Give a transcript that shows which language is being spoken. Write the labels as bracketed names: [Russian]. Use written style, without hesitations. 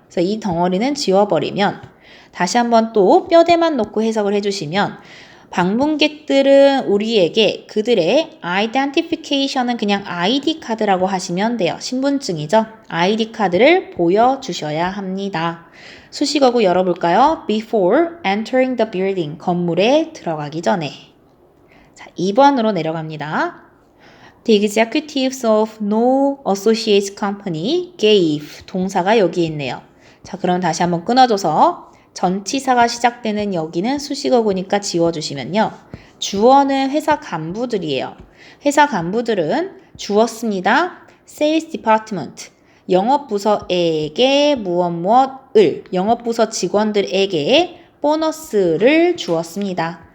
[Korean] 그래서 이 덩어리는 지워버리면 다시 한번 또 뼈대만 놓고 해석을 해주시면 방문객들은 우리에게 그들의 identification은 그냥 ID 카드라고 하시면 돼요. 신분증이죠. ID 카드를 보여주셔야 합니다. 수식어구 열어볼까요? [English] Before entering the building. [Korean] 건물에 들어가기 전에. 자, 2번으로 내려갑니다. [English] The executives of No Associates Company gave. [Korean] 동사가 여기 있네요. 자, 그럼 다시 한번 끊어줘서 전치사가 시작되는 여기는 수식어구니까 지워주시면요. 주어는 회사 간부들이에요. 회사 간부들은 주었습니다. Sales Department, 영업부서에게 무엇무엇을, 영업부서 직원들에게 보너스를 주었습니다.